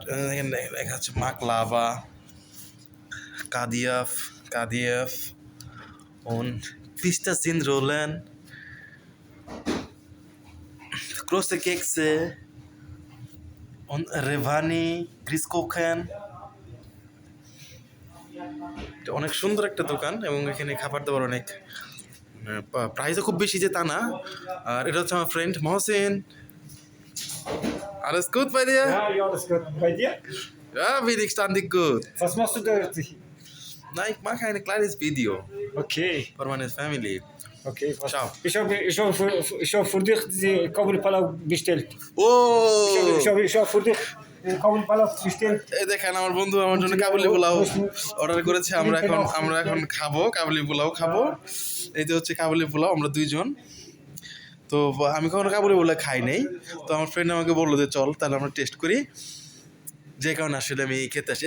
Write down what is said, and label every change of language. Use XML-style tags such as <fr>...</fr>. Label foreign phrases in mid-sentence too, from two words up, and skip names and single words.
<bn>এখানে দেখা যাচ্ছে মাকলাভা, কাদিয়াফ, কাদিয়াফ,</bn> <de>und Pistazienrollen, große Kekse und Revani, Grießkuchen।</de> <bn>এটা অনেক সুন্দর একটা দোকান এবং এখানে খাবার দাবার অনেক, প্রাইসও খুব বেশি যে তা না। আর এটা হচ্ছে আমার ফ্রেন্ড মহসিন।</bn> <de>Alles gut bei dir? Ja, ja, alles gut. Bei dir? Ja, wenigstens gut. Was machst du da? Nein, ich mache ein kleines Video Okay, für meine Family. okay. Was? Ciao. Ich hab für dich diese Kabul Palau bestellt.</de> <bn>ও</bn> <de>Ich hab für dich Kabul Palau bestellt.</de> <bn>এই দেখেন, আমার বন্ধু আমার জন্য কাবুলি পোলাও অর্ডার করেছে। আমরা এখন খাবো, কাবুলি পোলাও খাবো। এই যে হচ্ছে কাবুলি পোলাও, আমরা দুইজন। তো আমি কখনো কাবুলি পোলাও খাই নাই। তো আমার ফ্রেন্ড আমাকে বললো যে চল তাহলে আমরা টেস্ট করি, যে কারণে আসলে আমি খেতে আসছি।</bn>